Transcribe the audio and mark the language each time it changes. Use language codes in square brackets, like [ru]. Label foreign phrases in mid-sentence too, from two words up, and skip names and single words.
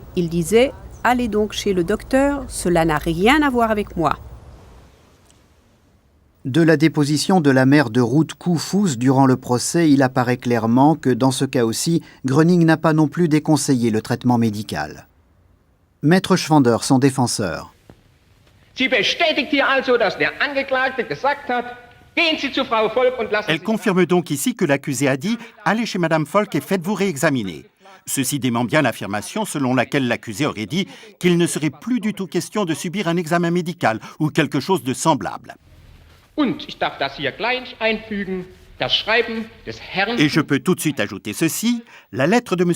[fr] Il disait « allez donc chez le docteur, cela n'a rien à voir avec moi ». De la déposition de la mère de Ruth Koufous durant le procès, il apparaît clairement que dans ce cas aussi, Gröning n'a pas non plus déconseillé le traitement médical. Maître Schwander, son défenseur. [de] Sie bestätigt hier also, dass der Angeklagte gesagt hat, gehen Sie zu Frau Volk und lassen [fr] Elle confirme donc ici que l'accusé a dit « Allez chez Madame Volk et faites-vous réexaminer ». Ceci dément bien l'affirmation selon laquelle l'accusé aurait dit qu'il ne serait plus du tout question de subir un examen médical ou quelque chose de semblable. Et je peux tout de suite ajouter ceci, la lettre de M.